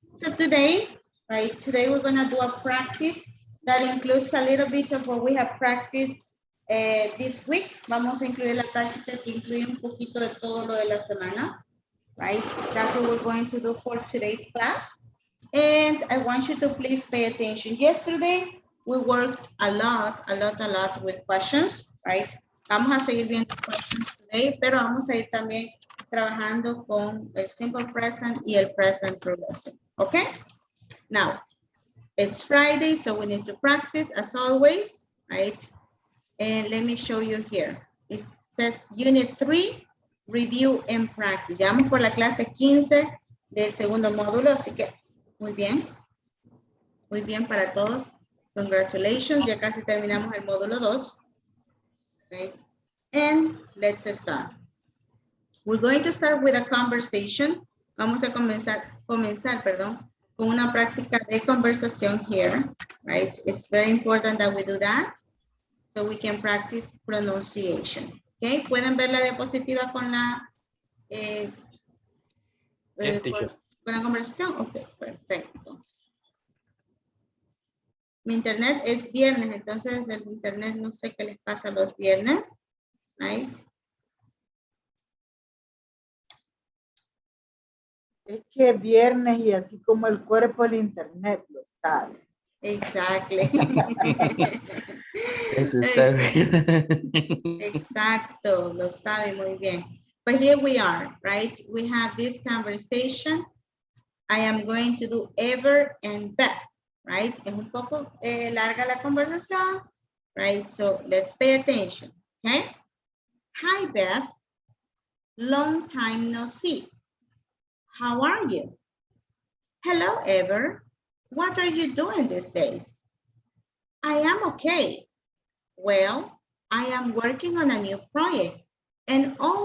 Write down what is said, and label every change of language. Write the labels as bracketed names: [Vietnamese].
[English] So today, right, today we're gonna do a practice that includes a little bit of what we have practiced this week. [Spanish] Vamos a incluir la práctica que incluye un poquito de todo lo de la semana, [English] right? That's what we're going to do for today's class. And I want you to please pay attention. Yesterday, we worked a lot with questions, right? [Spanish] Vamos a seguir viendo [English] questions today, [Spanish] pero vamos a ir también trabajando con el simple present y el present progressive, okay? [English] Now, it's Friday, so we need to practice as always, right? And let me show you here. It says Unit 3, Review and Practice. [Spanish] Ya vamos por la clase 15 del segundo módulo, así que muy bien para todos. [English] Congratulations, [Spanish] ya casi terminamos el módulo 2. [English] Right? And let's start. We're going to start with a conversation. [Spanish] Vamos a comenzar, con una práctica de conversación [English] here, right? It's very important that we do that so we can practice pronunciation. [Spanish] Okay, ¿pueden ver la diapositiva con la con la conversación? Ok, perfecto. Mi internet es viernes, entonces el internet no sé qué les pasa los viernes, [English] right? [Spanish] Es que es viernes y así como el cuerpo, el internet lo sabe. [English] Exactly. [Spanish] Eso está bien. Exacto, lo sabe muy bien. [English] But here we are, right? We have this conversation. I am going to do Ever and Beth, right? [Spanish] Es un poco larga la conversación, [English] right? So let's pay attention, okay? Hi, Beth. Long time no see. How are you? Hello, Ever. What are you doing these days? I am okay. Well, I am working on a new project and all